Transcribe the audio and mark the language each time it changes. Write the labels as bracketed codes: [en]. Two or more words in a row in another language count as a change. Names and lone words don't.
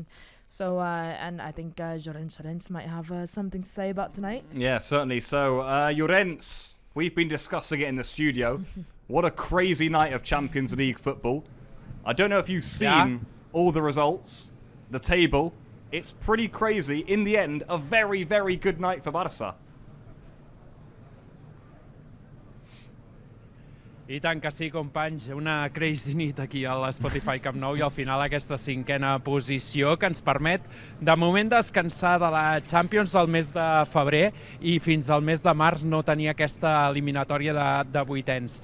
[en] So, and I think Llorens might have something to say about tonight. Yeah, certainly. So, Llorens, we've been discussing it in the studio. What a crazy night of Champions League football. I don't know if you've seen all the results, the table. It's pretty crazy. In the end, a very, very good night for Barça. [ca] I tant que sí, companys, una crazy nit aquí a l'Spotify Camp Nou i al final aquesta 5ª posició que ens permet de moment descansar de la Champions al mes de febrer i fins al mes de març no tenir aquesta eliminatòria de 8ens.